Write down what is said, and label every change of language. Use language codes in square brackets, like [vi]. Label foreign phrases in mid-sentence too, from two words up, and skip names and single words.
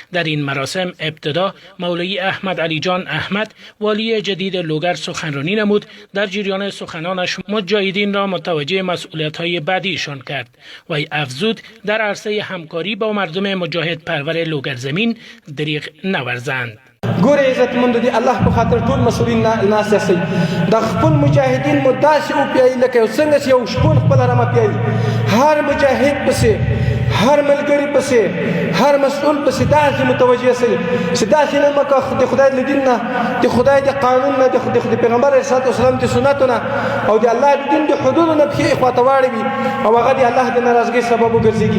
[fa] در این مراسم ابتدا مولوی احمد علی جان احمد والی جدید لوگر سخنرانی نمود. در جریان سخنانش مجاهدین را متوجه مسئولیت‌های بعدیشان کرد و افزود در عرصه همکاری با مردم مجاهد پرور لوگر زمین دریغ نورزند. [ps] ګوره عزتمند دي الله په خاطر ټول مسؤلین ناس یاستئ د خپل مجاهدین مو داسې وپیایي لکه څنګه چې یو شپون خپله رمه پیایي. هر مجاهد پسې، هر ملګري پسې، هر مسؤل پسې داسې متوجه سئ چې داسې نه مه کوه د خدای له دین نه، د خدای د قانون نه، د پیغمبر علیه الصلات والسلام د سنتو نه او د الله د دین د حدودو نه پښې خواته واړوي او هغه د الله د ناراضګۍ سبب وګرځېږي.